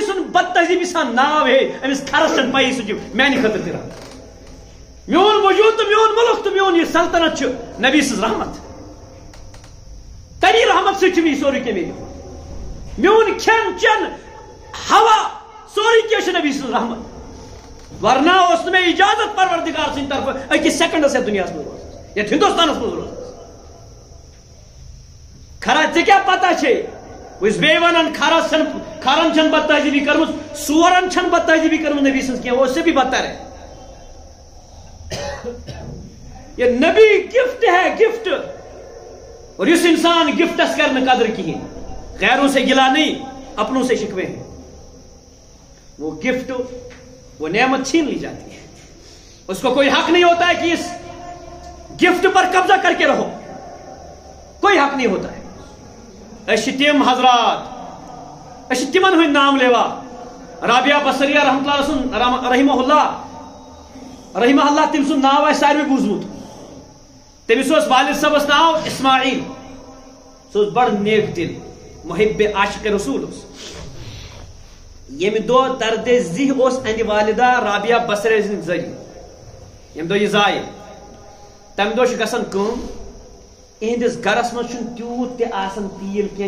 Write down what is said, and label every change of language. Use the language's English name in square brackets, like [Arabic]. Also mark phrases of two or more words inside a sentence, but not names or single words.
[Kashmiri] سُنٛد بد تہذیٖبی سان ناو ہے أمِس کھرس چھنہٕ پیی سُہ چھُ میانہِ خٲطرٕ تہِ رحمت میون وجوٗد تہٕ میون مُلک تہٕ میون یہِ سلطنت چھُ نبی سٕنٛز رحمت تمی رحمت سۭتۍ چھُ مےٚ یہِ سورُے کینٛہہ میلیومُت میون کھٮ۪ن چٮ۪ن ہوا سورُے کینٛہہ چھُ نبی سٕنٛز رحمت ورنہ اوس نہٕ مےٚ اجازت پروردگار سٕنٛدِ طرفہٕ أکِس سیکنڈس یتھ دُنیاہس منٛز روزنس یتھ ہندوستانس منٛز روزنس کھرا ژےٚ کیٛاہ پتہ چھے بہٕ چھُس بیٚیہِ ونان کھرن چھنہٕ بد تہذیٖبی کٔرمٕژ سورن چھنہٕ بد تہذیٖبی کٔرمٕژ نبی سٕنٛز کینٛہہ [Urdu] وہ سے بھی بدتر ہے یہ نبی گفٹ ہے گفٹ اور اس انسان گفٹس کرنے قدر کہیں غیروں سے گلا نہیں اپنوں سے شکوے ہیں وہ گفٹ وہ نعمت چھین لی جاتی ہے اس کو کوئی حق نہیں ہوتا ہے کہ اس گفٹ پر قبضہ کر کے رہو کوئی حق نہیں ہوتا ہے تم حضرات [Kashmiri] تمن ہند [Urdu] نام لیوا رابعہ بصریہ رحمہ [Kashmiri] اللہ تم سن ناو آسہِ ساروی بوٗزمُت تٔمِس اوس والد صٲبس ناو اسماعیل سُہ اوس بڑٕ نیک دل محب عاشق رسول اوس ییٚمہِ دۄہ درد زیح اوس اہندِ والدہ رابعہ بصریہ سٕنٛدِ ذٔریعہٕ ییٚمہِ دۄہ یہِ زایہِ تمہِ دۄہ چھِ گژھان کٲم اہندس گرس منٛز چھُنہٕ تیوٗت تہِ آسان تیٖل کینٛہہ